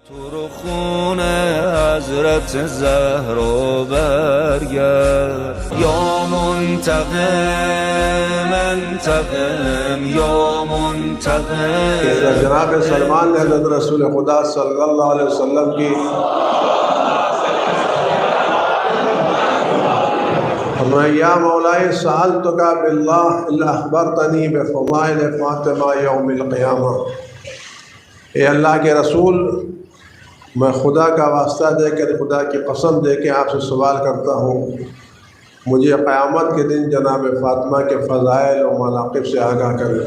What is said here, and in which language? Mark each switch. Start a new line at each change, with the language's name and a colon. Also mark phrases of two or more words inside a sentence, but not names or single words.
Persian: تو رو خونه حضرت زهرا برگرد
Arabic: یا منتقم انتقم یا منتقم.
Urdu: جناب سلمان نے حضرت رسول خدا
Arabic: صلى الله عليه وسلم کی یا مولای سألتك بالله إلا أخبرتني بفضائل فاطمة يوم القيامة.
Urdu: اے اللہ کے رسول، میں خدا کا واسطہ دے کر، خدا کی قسم دے کے آپ سے سوال کرتا ہوں، مجھے قیامت کے دن جناب فاطمہ کے فضائل اور مناقب سے آگاہ کریں.